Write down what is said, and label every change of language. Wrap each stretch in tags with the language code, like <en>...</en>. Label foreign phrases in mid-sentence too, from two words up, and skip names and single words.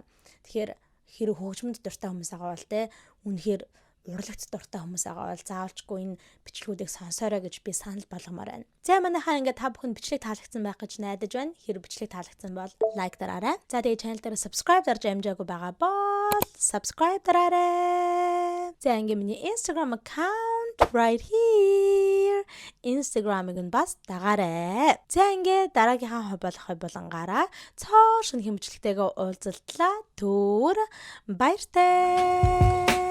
<mn>Тэгэхээр хэрэг хөгжмөнд дуртай хүмүүс байгаа бол те үнэхээр урлагт дуртай хүмүүс байгаа бол заавалчгүй энэ бичлэгүүдийг сонсоорой гэж би санал болгомоор байна. За манайхаа ингээд та бүхэнд бичлэг таалагдсан байх гэж найдаж байна. Хэрэг бичлэг таалагдсан бол лайк дараарай. За тэгээ channel дээр subscribe дарж амжаагүй байгаа бол subscribe дараарай. За ингээд миний</mn> <en>Instagram account right here.</en> <mn>Instagram-ыг нь бас дагаарай. За ингээд дараагийнхаа хоболох болонгаараа цоо шинэ бичлэгтэйгээ уулзалтлаа. Түр баяртай.</mn>